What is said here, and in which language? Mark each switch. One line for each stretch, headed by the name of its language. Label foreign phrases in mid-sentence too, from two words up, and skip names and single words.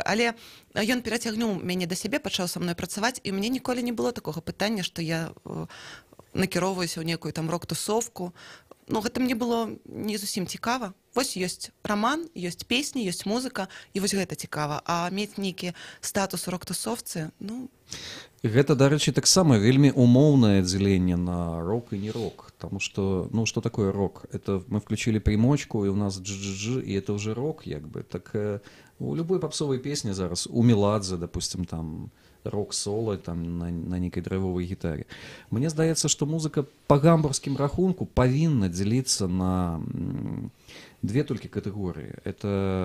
Belarusian: Але ён перацягнуў мяне да сябе, пачаў са мной працаваць, і мне ніколі не было такога пытання, што я накіроўваюся ў некую там рок-тусовку. Ну, гэта мне было не зусім цікава. Вось ёсць роман, ёсць песні, ёсць музыка, і вось гэта цікава. А мець нейкі статус рок-тусовцы, ну... Гэта, дарэчы, таксама вельмі умоўнае дзеленне на рок і не рок.
Russian: Потому что, ну, что такое рок? Это мы включили примочку, и у нас джи-джи-джи, и это уже рок,
Belarusian: як бы.
Russian: Так у любой попсовой песни зараз, у Меладзе, допустим, там, рок-соло там
Belarusian: на нейкай драйвовай гітаре. Мне здаецца, што музыка па гамбургскім рахунку павінна дзеліцца на две толькі катэгорыі.
Russian: Это